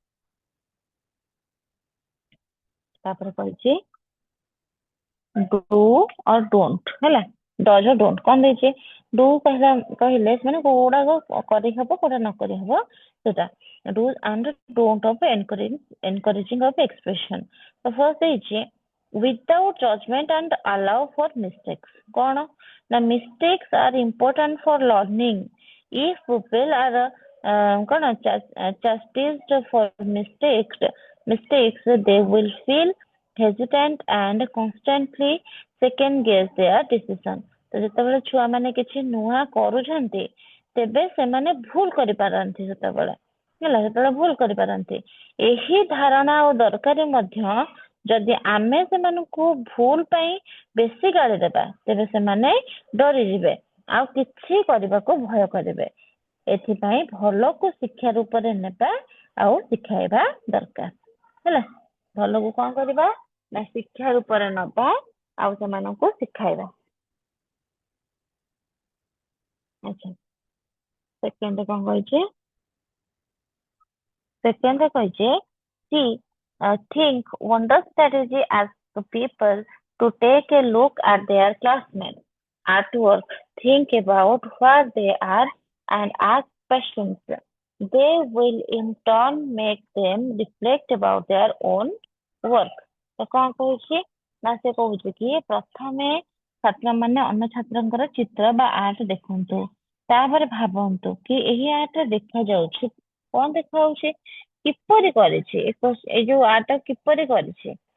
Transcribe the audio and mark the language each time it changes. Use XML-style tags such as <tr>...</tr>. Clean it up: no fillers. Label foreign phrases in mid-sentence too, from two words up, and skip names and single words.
<or>ତାପରେ କହିଛି</or> <en>do or don't</en> <or>ହେଲା,</or> <en>dos or don'ts</en> <or>କଣ ଦେଇଛି ଡୁ କହିଲେ ସେମାନେ କୋଉଗୁଡାକ କରିହବ କୋଉଟା ନ କରିହବ ସେଟା</or> <en>do and don't of encouraging of expression.</en> <or>ତ ଫର୍ଷ୍ଟ ଦେଇଛି</or> <en>without judgment and allow for mistakes।</en> <or>କଣ ନା</or> <en>mistakes are important for learning। if people are କଣ chastised for mistakes they will feel hesitant and constantly second guess their decision।</en> <or>ତ ଯେତେବେଳେ ଛୁଆ ମାନେ କିଛି ନୂଆ କରୁଛନ୍ତି ତେବେ ସେମାନେ ଭୁଲ କରିପାରନ୍ତି, ସେତେବେଳେ ଭୁଲ କରିପାରନ୍ତି। ଏହି ଧାରଣା ଆଉ ଦରକାର ମଧ୍ୟ ଯଦି ଆମେ ସେମାନଙ୍କୁ ଭୁଲ ପାଇଁ ବେଶୀ ଗାଳି ଦେବା ତେବେ ସେମାନେ ଡରିଯିବେ ଆଉ କିଛି କରିବାକୁ ଭୟ କରିବେ। ଏଥିପାଇଁ ଭଲକୁ ଶିକ୍ଷା ରୂପରେ ନେବା ଆଉ ଶିଖାଇବା ଦରକାର। ହେଲା, ଭଲକୁ କଣ କରିବା ନା ଶିକ୍ଷା ରୂପରେ ନବା ଆଉ ସେମାନଙ୍କୁ ଶିଖାଇବା। ଆଚ୍ଛା, ସେକେଣ୍ଡ କଣ କହିଛି, ସେକେଣ୍ଡ କହିଛି କି</or> <en>think wonder strategy asks the people to take a look at their classmates at work, think about where they are and ask questions। They will in turn make them reflect about their own work।</en> <or>ତ କଣ କହୁଛି ନା ସେ କହୁଛି କି ପ୍ରଥମେ ଛାତ୍ରମାନେ ଅନ୍ୟ ଛାତ୍ରଙ୍କର ଚିତ୍ର ବା ଆର୍ଟ ଦେଖନ୍ତୁ, ତାପରେ ଭାବନ୍ତୁ କି ଏହି ଆର୍ଟ ଦେଖାଯାଉଛି କଣ ଦେଖାଯାଉଛି, କିପରି କରିଛି, ଏଇ ଯୋଉ ଆର୍ଟ କିପରି କରିଛି।</or>